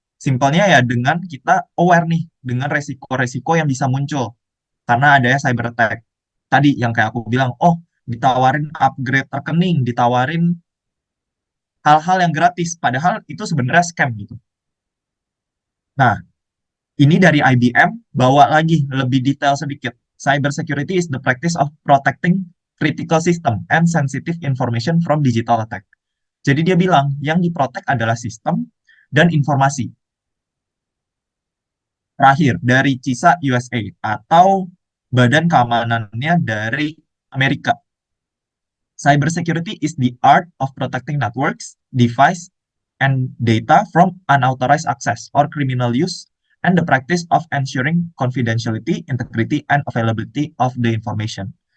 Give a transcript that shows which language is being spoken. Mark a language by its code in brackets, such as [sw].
[id] Simpelnya ya dengan kita aware nih dengan resiko-resiko yang bisa muncul karena adanya cyber attack. Tadi yang kayak aku bilang, oh ditawarin upgrade rekening, ditawarin hal-hal yang gratis, padahal itu sebenarnya scam gitu. Nah, ini dari IBM, bawa lagi lebih detail sedikit. [en] Cyber security is the practice of protecting critical system and sensitive information from digital attack. [id] Jadi dia bilang, yang diprotek adalah sistem dan informasi. Terakhir, dari CISA USA, atau Badan Keamanannya dari Amerika. [en] Cyber security is the art of protecting networks, device, and data from unauthorized access or criminal use, and the practice of ensuring confidentiality, integrity, and availability of the information.